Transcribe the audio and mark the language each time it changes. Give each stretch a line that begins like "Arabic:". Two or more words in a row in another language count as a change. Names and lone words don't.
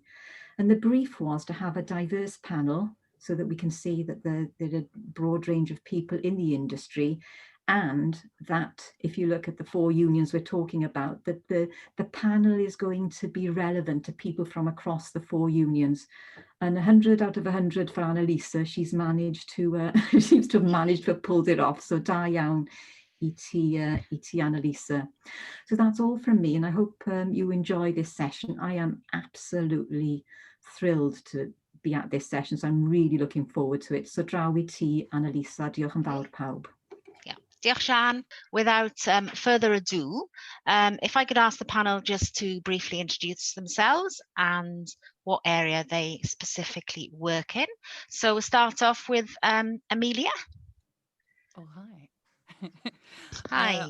English: And the brief was to have a diverse panel so that we can see that there are a broad range of people in the industry, and that if you look at the 4 unions we're talking about, that the panel is going to be relevant to people from across the 4 unions. And 100 out of 100 for Annalisa, she's managed to, seems to have managed to have pulled it off.
Welsh: So da iawn i ti Annalisa.
English: So that's all from me, and I hope you enjoy this session. I am absolutely thrilled to be at this session, so I'm really looking forward to it.
Welsh: So draw i ti, Annalisa. Diolch yn fawr pawb. Diolch, Sian.
English: Without further ado, if I could ask the panel just to briefly introduce themselves and what area they specifically work in. So we'll start off with Amelia. Oh, hi. Hi.